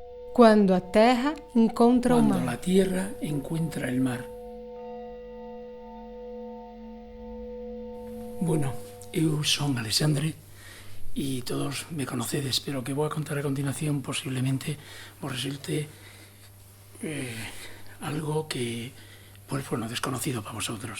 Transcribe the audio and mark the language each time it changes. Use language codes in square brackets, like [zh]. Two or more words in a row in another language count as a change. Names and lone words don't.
[gl] Cuando a terra encontra o Cuando mar. [es] la tierra encuentra el mar. [gl] Bueno, eu son Alexandre e todos me conocedes, pero o que vou a contar a continuación posiblemente vos resulte algo que, [es] pues, bueno, desconocido para vosotros.